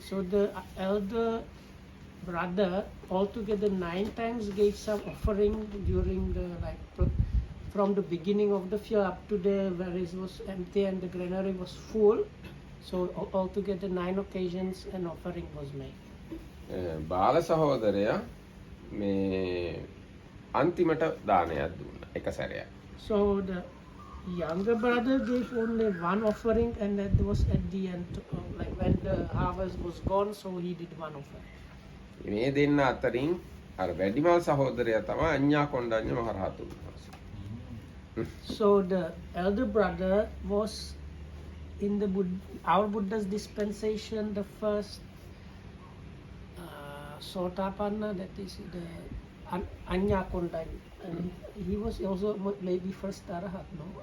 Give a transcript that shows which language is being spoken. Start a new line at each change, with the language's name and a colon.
English: So the elder brother altogether 9 times gave some offering during the from the beginning of the field up to where it was empty and the granary was full. So altogether 9 occasions an offering was made.
Sinhala: බාල සහෝදරයා මේ අන්තිමට දානයක් දුන්නා එක සැරයක්.
English: So the younger brother gave only one offering, and that was at the end, like when the harvest was gone, so he did one offering.
Sinhala: මේ දෙන්න අතරින් අර වැඩිමල් සහෝදරයා තමයි අඤ්ඤා කොණ්ඩඤ්ඤ මහරහතුන් වහන්සේ.
English: So the elder brother was in our Buddha's dispensation the first Sotapanna, that is the Anya Kondanya, and he was also maybe first Arahat, no?